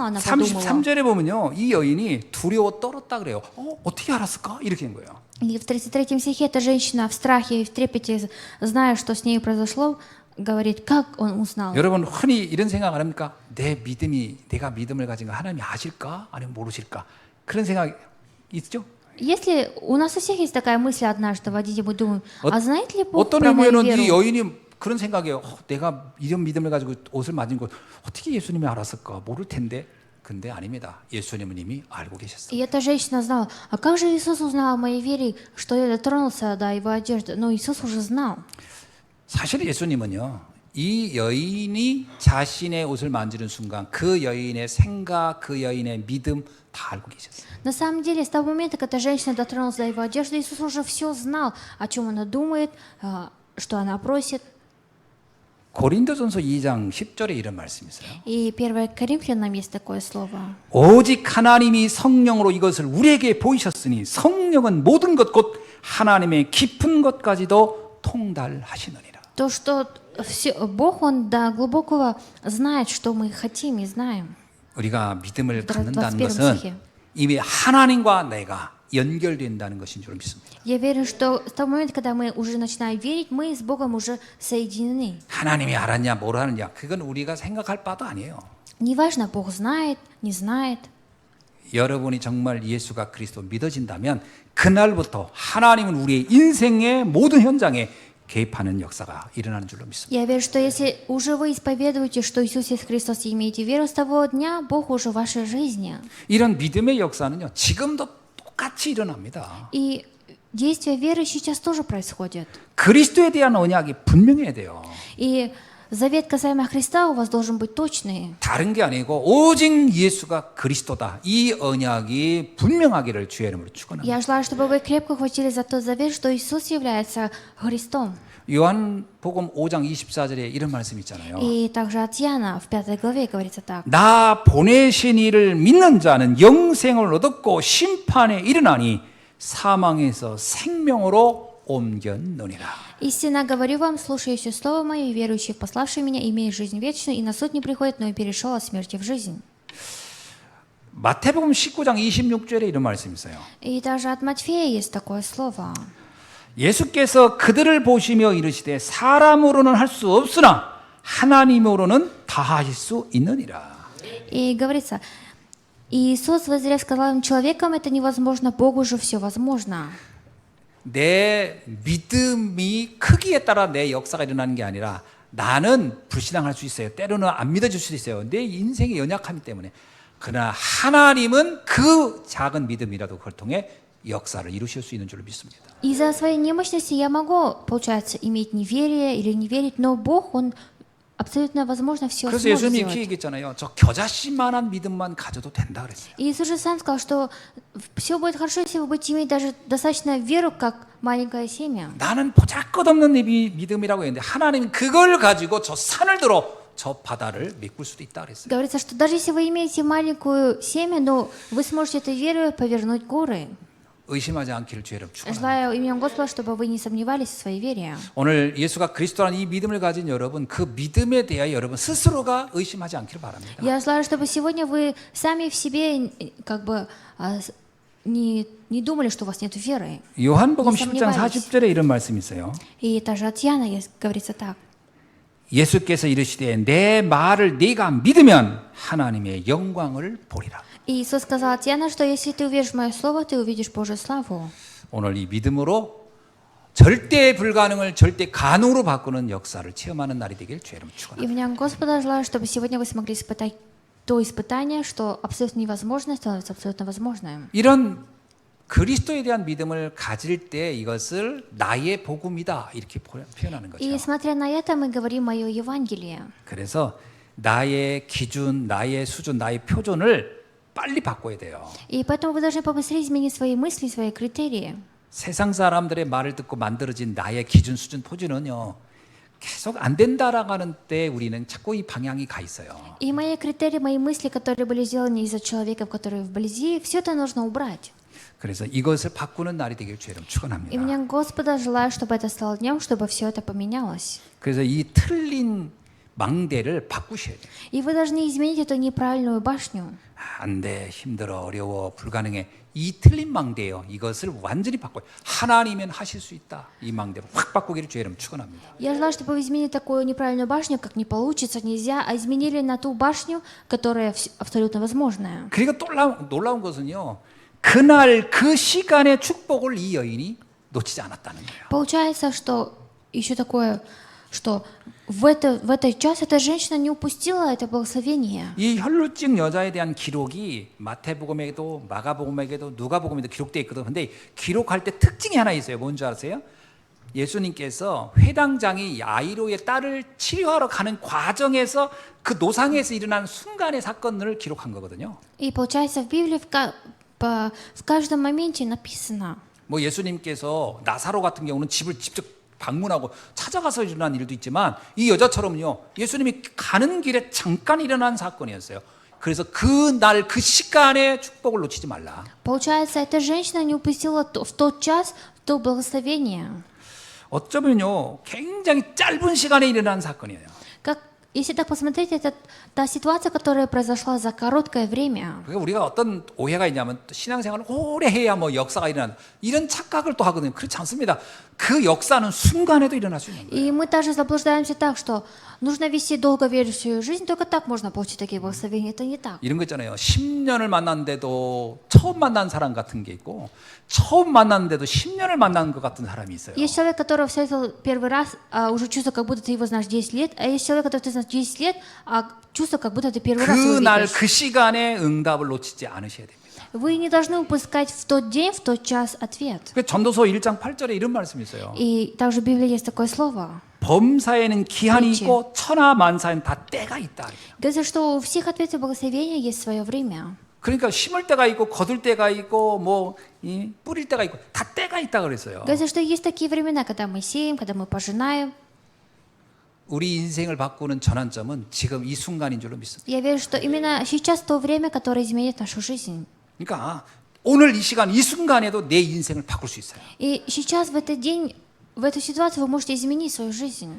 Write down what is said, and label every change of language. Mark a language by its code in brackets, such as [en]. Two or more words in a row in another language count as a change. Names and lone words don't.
[ru] Она подумала. [ko] 33절에 보면요. 이 여인이 두려워 떨었다 그래요. 어떻게 알았을까? 이렇게 된 거예요. [ru] И в 33 стихе эта женщина в страхе и в трепете, зная, что с ней произошло, говорит: как он узнал? [ko] 여러분 흔히 이런 생각 안 합니까? 내가 믿음을 가진 거 하나님이 아실까? 아니면 모르실까? 그런 생각 있죠? [ru] Если у нас у всех есть такая мысль однажды, водить мы думаем: а знает ли Бог [ko] 어떤 [ru] про мою [ko] 의미에는 이 [ru] веру? [ko] 여인이 그런 생각이에요. 내가 이런 믿음을 가지고 옷을 맞은 걸 어떻게 예수님이 알았을까? 모를 텐데. 근데 아닙니다. 예수님은 이미 알고 계셨어요. [ru] И эта женщина знала: а как же Иисус узнал о моей вере, что я дотронулся до его одежды? Но Иисус уже знал. [ko] 사실 예수님은요. 이 여인이 자신의 옷을 만지는 순간 그 여인의 생각, 그 여인의 믿음 다 알고 계셨어요. [ru] На самом деле, с того момента, как эта женщина дотронулась до его одежды, Иисус уже все знал, о чем она думает, что она просит. [ko] 고린도전서 2장 10절에 이런 말씀이 있어요. [ru] И 1 Коринфянам есть такое слово. [ko] 오직 하나님이 성령으로 이것을 우리에게 보이셨으니 성령은 모든 것 곧 하나님의 깊은 것까지도 통달하시느니라. [ru] То, что Бог, Он до глубокого знает, что мы хотим и знаем. [ko] 우리가 믿음을 [ru] в [ko] 갖는다는 [ru] 21 [ko] 것은 [ru] стихе. [ko] 이미 하나님과 내가 연결된다는 것인 줄 믿습니다. [ru] Я верю, что с того момента, когда мы уже начинаем верить, мы с Богом уже соединены. [ko] 하나님이 알았냐 모르느냐 그건 우리가 생각할 바도 아니에요. [ru] Неважно, Бог знает, не знает. [ko] 여러분이 정말 예수가 그리스도 믿어진다면 그날부터 하나님은 우리의 인생의 모든 현장에 개입하는 역사가 일어나는 줄로 믿습니다. [ru] Я верю, что если уже вы исповедуете, что Иисус есть Христос, и имеете веру, с того дня Бог уже в вашей жизни. [ko] 이런 믿음의 역사는요 지금도 똑같이 일어납니다. [ru] И действие веры сейчас тоже происходит. [ko] 그리스도에 대한 언약이 분명해야 돼요. [ru] И завет касаемо Христа у вас должен быть точный. [ko] 다른 게 아니고 오직 예수가 그리스도다. 이 언약이 분명하기를 주의 이름으로 축원합니다. [ru] Я желаю, чтобы вы крепко хватились за тот завет, что Иисус является Христом. [ko] 요한복음 5장 24절에 이런 말씀 있잖아요. [ru] И также от Иоанна в 5 главе говорится так. [ko] 나 보내신 이를 믿는 자는 영생을 얻었고 심판에 이르나니 사망에서 생명으로 옮겼느니라. [ru] Истинно говорю вам, слушающий слово мое и верующий в пославший меня, имеет жизнь вечную, и на суд не приходит, но и перешел от смерти в жизнь. [ko] 마태복음 19장 26절에 이런 말씀이 있어요. [ru] И даже от Матфея есть такое слово. [ko] 예수께서 그들을 보시며 이르시되 사람으로는 할 수 없으나 하나님으로는 다 하실 수 있느니라. [ru] И говорится, Иисус, воззрев, сказал им, человеком это невозможно, Богу же все возможно. [ko] 내 믿음이 크기에 따라 내 역사가 일어나는 게 아니라 나는 불신앙할 수 있어요. 때로는 안 믿어질 수도 있어요. 내 인생의 연약함이 때문에. 그러나 하나님은 그 작은 믿음이라도 그걸 통해 역사를 이루실 수 있는 줄로 믿습니다. [ru] Из-за своей немощности я могу, получается, иметь неверие или не верить, но Бог, Он абсолютно возможно все [ko] 그래서 [ru] сможет [ko] 예수님이 이렇게 [ru] сделать. [ko] 얘기했잖아요. 저 겨자씨만한 믿음만 가져도 된다 그랬어요. [ru] И Иисус же сам сказал, что все будет хорошо, если вы будете иметь даже достаточно веру, как маленькое семя. [ko] 나는 보잘것없는 믿음이라고 했는데 하나님은 그걸 가지고 저 산을 들어 저 바다를 메꿀 수도 있다 그랬어요. [ru] Говорится, что даже если вы имеете маленькую семя, но вы сможете этой верой повернуть горы. [ko] 의심하지 않기를 주의 이름 축원합니다. [ru] Желаю именем Господа, чтобы вы не сомневались в своей вере. [ko] 오늘 예수가 그리스도라는 이 믿음을 가진 여러분, 그 믿음에 대하여 여러분 스스로가 의심하지 않기를 바랍니다. [ru] Я желаю, чтобы сегодня вы сами в себе как бы не думали, что у вас нет веры. [ko] 요한복음 [ru] Не [ko] 10장 [ru] сомневались. [ko] 40절에 이런 말씀이 있어요. [ru] И даже от Иоанна говорится так. [ko] 예수께서 이르시되 내 말을 네가 믿으면 하나님의 영광을 보리라. [ru] И Иисус сказал от Иоанна, что если ты уверишь в мое слово, ты увидишь Божью славу. [ko] 오늘 이 믿음으로 절대 불가능을 절대 가능으로 바꾸는 역사를 체험하는 날이 되길 주의 이름 [ru] И [ko] 축원합니다. [ru] в нем Господа желаю, чтобы сегодня вы смогли испытать то испытание, что абсолютно невозможное становится абсолютно возможным. [ko] 이런 그리스도에 대한 믿음을 가질 때 이것을 나의 복음이다 이렇게 표현하는 [ru] И [ko] 거죠. [ru] смотря на это, мы говорим мое Евангелие. [ko] 그래서 나의 기준, 나의 수준, 나의 표준을 빨리 바꿔야 돼요. [ru] И поэтому вы должны побыстрее изменить свои мысли, свои критерии. [ko] 세상 사람들의 말을 듣고 만들어진 나의 기준, 수준, 표준은요. 계속 안 된다라고 하는 때 우리는 자꾸 이 방향이 가 있어요. [ru] И мои критерии, мои мысли, которые были сделаны из-за человеков, которые вблизи, все это нужно убрать. [ko] 그래서 이것을 바꾸는 날이 되길 주의 이름 [ru] И [ko] 축원합니다. [ru] мне Господа желаю, чтобы это стало днем, чтобы все это поменялось. [ko] 그래서 이 틀린 망대를 바꾸셔야 돼요. [ru] И вы должны изменить эту неправильную башню. [ko] 안 돼, 힘들어, 어려워, 불가능해. 이 틀린 망대예요. 이것을 완전히 바꿔요. 하나님은 하실 수 있다. 이 망대를 확 바꾸기를 주의 이름 축원합니다. [ru] Я желаю, чтобы вы изменили такую неправильную башню, как не получится, нельзя, а изменили на ту башню, которая абсолютно возможная. [ko] 그리고 또 놀라운 것은요. 그날 그 시간의 축복을 이 여인이 놓치지 않았다는 거예요. [ru] Получается, что еще такое, что в этот час эта женщина не упустила это благословение. [ko] 이 혈루증 여자에 대한 기록이 마태복음에도 마가복음에도 누가복음에도 기록되어 있거든요. 근데 기록할 때 특징이 하나 있어요. 뭔지 아세요? 예수님께서 회당장이 야이로의 딸을 치료하러 가는 과정에서 그 노상에서 일어난 순간의 사건을 기록한 거거든요. [ru] И получается, в Библии в каждом моменте написано. [ko] 뭐 예수님께서 나사로 같은 경우는 집을 직접 방문하고 찾아가서 일어난 일도 있지만 이 여자처럼요. 예수님이 가는 길에 잠깐 일어난 사건이었어요. 그래서 그 날 그 시간에 축복을 놓치지 말라. [ru] Получается, эта женщина не упустила в тот час то благословение. [ko] 어쩌면요 굉장히 짧은 시간에 일어난 사건이에요. [ru] Как, если так посмотреть, это та ситуация, которая произошла за короткое время. [ko] 그러니까 우리가 어떤 오해가 있냐면 또 신앙생활을 오래 해야 뭐 역사가 일어난다 이런 착각을 또 하거든요. 그렇지 않습니다. 그 역사는 순간에도 일어날 수 있는 거예요. [ru] И мы также заблуждаемся так, что нужно вести долговерящую жизнь, только так можно получить такие благословения. Это не так. [ko] 이런 거 있잖아요. 10년을 만났는데도 처음 만난 사람 같은 게 있고 처음 만났는데도 10년을 만난 것 같은 사람이 있어요. [ru] Есть человек, которого встретил первый раз, а уже чувство, как будто ты его знаешь 10 лет, а есть человек, которого ты знаешь 10 лет, а чувство, как будто ты первый раз его [ko] 그날 [ru] видишь. [ko] 그 시간에 응답을 놓치지 않으셔야 됩니다. [ru] Вы не должны упускать в тот день, в тот час ответ. [ko] 그 전도서 1장 8절에 이런 말씀이 있어요. [ru] И также в Библии есть такое слово. [ko] 범사에는 기한이 그렇지. 있고 천하 만사에는 다 때가 있다. [ru] Говорится, что у всех ответов благословения есть свое время. [ko] 그러니까 심을 때가 있고 거둘 때가 있고 뭐 뿌릴 때가 있고 다 때가 있다 그랬어요. [ru] Говорится, что есть такие времена, когда мы сеем, когда мы пожинаем. [ko] 우리 인생을 바꾸는 전환점은 지금 이 순간인 줄로 믿습니다. [ru] Я верю, что именно сейчас то время, которое изменит нашу жизнь. [ko] 그러니까 오늘 이 시간 이 순간에도 내 인생을 바꿀 수 있어요. [ru] И сейчас, в этот день, в эту ситуацию вы можете изменить свою жизнь.